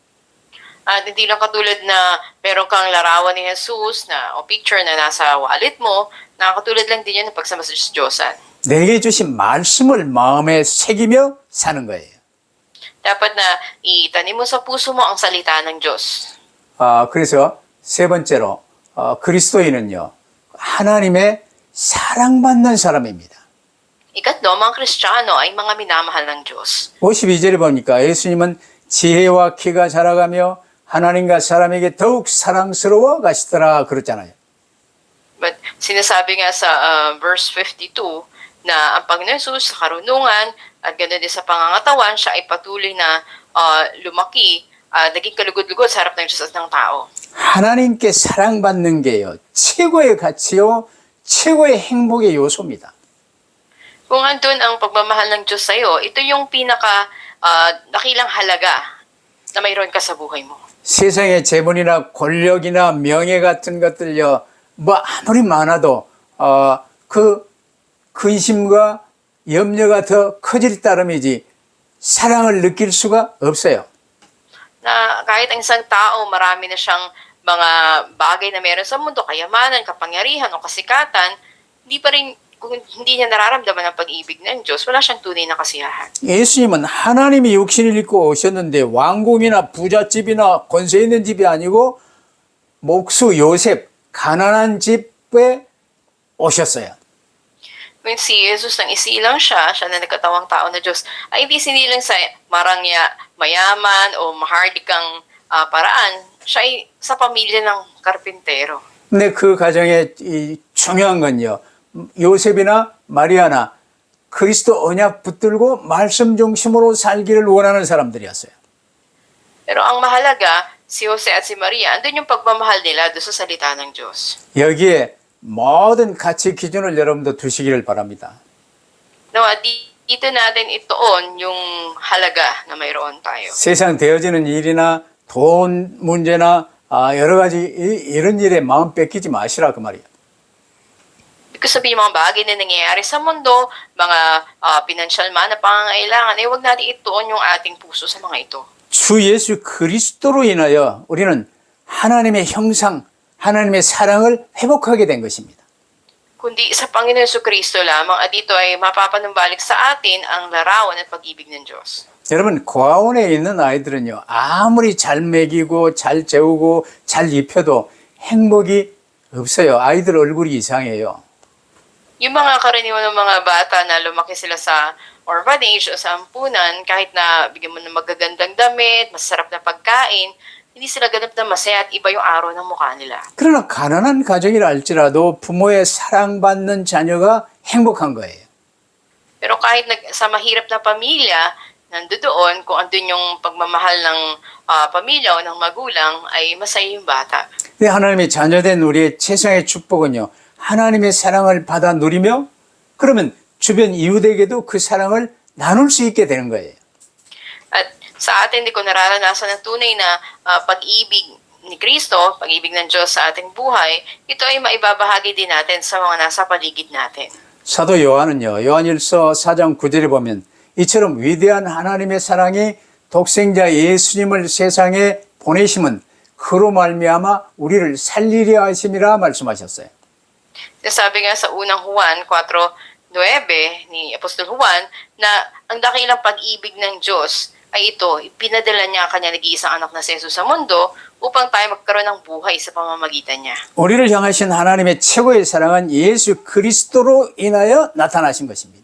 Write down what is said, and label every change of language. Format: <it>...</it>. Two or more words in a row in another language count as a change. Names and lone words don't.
<tl>At hindi lang katulad na meron kang larawan ni Jesus na o picture na nasa wallet mo, nakakatulad lang din yun ng pagsama sa Diyosan.</tl> <ko>내게 주신 말씀을 마음에 새기며 사는 거예요.</ko> <tl>Dapat na itanim mo sa puso mo ang salita ng Diyos.</tl> <ko>그래서 세 번째로 그리스도인은요. 하나님의 사랑받는 사람입니다.</ko> <tl>Ikatlo, mga Kristiyano ay mga minamahal ng Diyos.</tl> <ko>52절에 보니까 예수님은 지혜와 키가 자라가며 하나님과 사람에게 더욱 사랑스러워 가시더라 그랬잖아요.</ko> <tl>But sinasabi nga sa verse 52 na ang Panginoon Jesus sa karunungan at ganoon din sa pangangatawan, siya ay patuloy na lumaki, naging kalugod-lugod sa harap ng Diyos at ng tao.</tl> <ko>하나님께 사랑받는 게요. 최고의 가치요. 최고의 행복의 요소입니다.</ko> <tl>Kung andun ang pagmamahal ng Diyos sa iyo, ito yung pinaka dakilang halaga na mayroon ka sa buhay mo.</tl> <ko>세상의 재물이나 권력이나 명예 같은 것들요. 뭐 아무리 많아도 그 근심과 염려가 더 커질 따름이지 사랑을 느낄 수가 없어요.</ko> <tl>Na kahit ang isang tao, marami na siyang mga bagay na meron sa mundo, kayamanan, kapangyarihan o kasikatan, hindi pa rin, kung hindi niya nararamdaman ang pag-ibig ng Diyos, wala siyang tunay na kasiyahan.</tl> <ko>예수님은 하나님이 육신을 입고 오셨는데 왕궁이나 부잣집이나 권세 있는 집이 아니고 목수 요셉 가난한 집에 오셨어요.</ko> <tl>When si Jesus nang isilang siya na nagkatawang tao na Diyos, ay hindi sinilang sa marangya, mayaman o mahardikang paraan. Siya ay sa pamilya ng karpintero.</tl> <ko>근데 그 가정의 이 중요한 건요. 요셉이나 마리아나 그리스도 언약 붙들고 말씀 중심으로 살기를 원하는 사람들이었어요.</ko> <tl>Pero ang mahalaga, si Jose at si Maria, andun yung pagmamahal nila doon sa salita ng Diyos.</tl> <ko>여기에 모든 가치 기준을 여러분도 두시기를 바랍니다.</ko> <tl>Nawa, dito natin ituon yung halaga na mayroon tayo.</tl> <ko>세상 되어지는 일이나 돈 문제나 여러 가지 이런 일에 마음 뺏기지 마시라 그 말이에요.</ko> <tl>Ibig sabihin mga bagay na nangyayari sa mundo, mga financial man na pangangailangan, ay huwag natin ituon yung ating puso sa mga ito.</tl> <ko>주 예수 그리스도로 인하여 우리는 하나님의 형상, 하나님의 사랑을 회복하게 된 것입니다.</ko> <tl>Kundi sa Panginoon Jesucristo lamang at ito ay mapapanumbalik sa atin ang larawan at pag-ibig ng Diyos.</tl> <ko>여러분 고아원에 있는 아이들은요 아무리 잘 먹이고 잘 재우고 잘 입혀도 행복이 없어요. 아이들 얼굴이 이상해요.</ko> <tl>Yung mga karaniwan ng mga bata na lumaki sila sa orphanage o sa ampunan, kahit na bigyan mo ng magagandang damit, masarap na pagkain, hindi sila ganap na masaya at iba yung araw ng mukha nila.</tl> <ko>그러나 가난한 가정이라 할지라도 부모의 사랑받는 자녀가 행복한 거예요.</ko> <tl>Pero kahit sa mahirap na pamilya, nandoon, kung andun yung pagmamahal ng pamilya o ng magulang, ay masaya yung bata.</tl> <ko>근데 하나님의 자녀된 우리의 최상의 축복은요. 하나님의 사랑을 받아 누리며 그러면 주변 이웃에게도 그 사랑을 나눌 수 있게 되는 거예요.</ko> <tl>At sa atin, di ko nararanasan ng tunay na pag-ibig ni Kristo, pag-ibig ng Diyos sa ating buhay, ito ay maibabahagi din natin sa mga nasa paligid natin.</tl> <ko>사도 요한은요. 요한일서 4장 9절에 보면 이처럼 위대한 하나님의 사랑이 독생자 예수님을 세상에 보내심은 그로 말미암아 우리를 살리려 하심이라 말씀하셨어요.</ko> <tl>Sabi nga sa unang Juan 4:9 ni Apostol Juan na ang dakilang pag-ibig ng Diyos ay ito, ipinadala niya ang kanyang nag-iisang anak na si Jesus sa mundo upang tayo magkaroon ng buhay sa pamamagitan niya.</tl> <ko>우리를 향하신 하나님의 최고의 사랑은 예수 그리스도로 인하여 나타나신 것입니다.</ko>